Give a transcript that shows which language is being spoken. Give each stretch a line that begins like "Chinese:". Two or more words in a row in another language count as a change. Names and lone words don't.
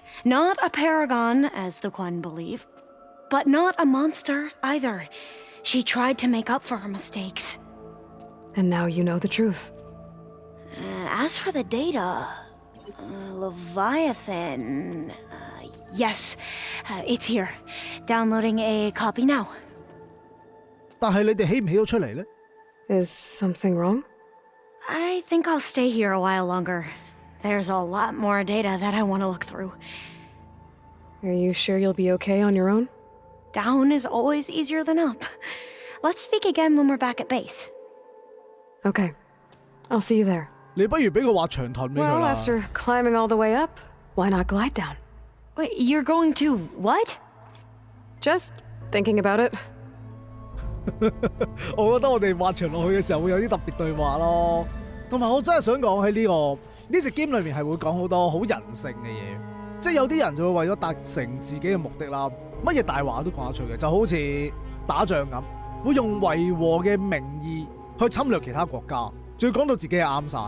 English: Not a paragon, as the Quan believe. But not a monster, either. She tried to make up for her mistakes. And now you know the truth. As for the data... Leviathan... yes, it's here. Downloading a copy now.
Cantonese: 但係你哋起唔起到出嚟呢？
English: Is something wrong? I think I'll stay here a while longer. There's a lot more data that I want to look through. Are you sure you'll be okay on your own? Down is always easier than up. Let's speak again when we're back at base. Okay. I'll see you there.
Cantonese: 你不如俾個滑翔盾俾佢
English: Well,
Cantonese: 啦。
English: after climbing all the way up, why not glide down? Wait, you're going to what? Just thinking about it.
Cantonese: 我覺得我哋滑翔落去嘅時候會有啲特別對話咯。同埋我真係想講喺呢隻 game 裏面係會講好多好人性嘅嘢，即係有啲人就會為咗達成自己嘅目的啦，乜嘢大話都講得出嘅，就好似打仗咁，會用維和嘅名義去侵略其他國家，仲要講到自己係啱晒。